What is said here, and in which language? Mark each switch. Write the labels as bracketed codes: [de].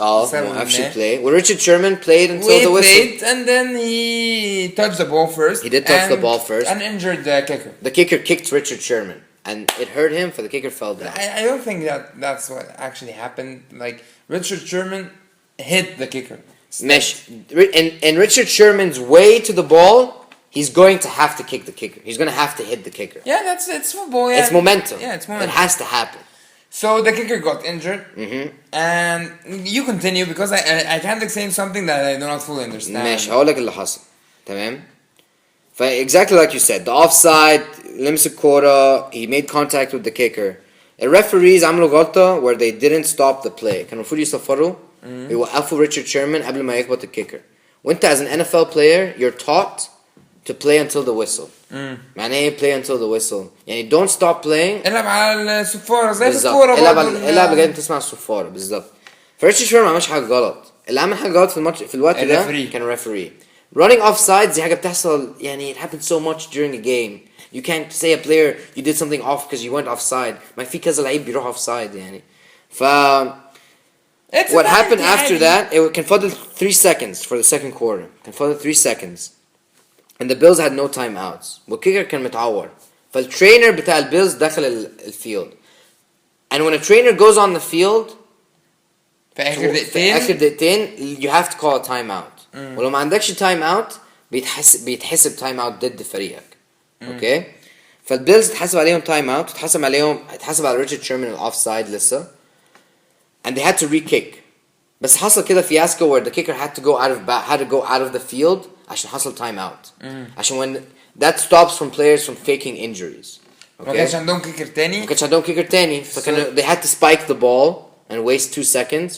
[ar] ما عرفش يبلاي وريتشارد شيرمان [en] played until the whistle and then he touched the ball first. He did touch the ball first and injured the kicker. The kicker kicked Richard Sherman and it hurt him for the kicker fell down. I don't think that's what actually happened. Like Richard Sherman hit the kicker. ماشي in Richard Sherman's way to the ball he's going to have to kick the kicker. He's going to have to hit the kicker. Yeah, it's football. Yeah. It's momentum. Yeah, it's momentum. It has to happen. So the kicker got injured, and you continue because I can't explain something that I do not fully understand. [ar] ماشي هقول لك اللي حصل تمام [en] ف exactly like you said the offside [ar] لمس الكورة [en] he made contact with the kicker. [ar] الريفريز عملوا غلطة [en] where they didn't stop the play. [ar] كانوا المفروض يصفروا يوقفوا ريتشارد شيرمان قبل ما يخبط الكيكر. [en] وانت as an NFL player you're taught to play until the whistle. [ar] معناه ايه [en] play until the whistle؟ يعني don't stop playing. [ar] العب على الصفارة زي بالظبط. الكورة. العب لغاية تسمع الصفارة بالظبط. فريتشارد شيرمان ما عملش حاجة غلط. اللي عمل حاجة غلط في الماتش في الوقت ده كان الريفري. [en] Running offsides [ar] دي حاجة بتحصل يعني [en] it happens so much during a game. You can't say a player you did something off because you went offside. [ar] ما في كذا لعيب بيروح offside يعني. [en] ف what happened after that it [ar] كان فاضل [en] 3 seconds for the second quarter. [ar] كان فاضل 3 seconds. [en] And the Bills had no timeouts. [ar] والكيكر كان متعور. فالترينر بتاع البيلز دخل الفيلد. [en] And when a trainer goes on the field [ar] في آخر [en] دقيقتين you have to call a timeout. [ar] ولو ما عندكش timeout بيتحسب timeout ضد فريقك. اوكي؟ فالبيلز اتحسب عليهم [en] timeout [ar] اتحسب على ريتشارد شيرمان الاوفسايد لسه. [en] And they had to re-kick. [ar] بس حصل كده [en] fiasco where the kicker had to go out of the field [ar] عشان حصل [en] timeout. عشان when that stops from players from faking injuries. [ar] ما كانش عندهم كيكر تاني. [en] فكانوا they had to spike the ball and waste 2 seconds.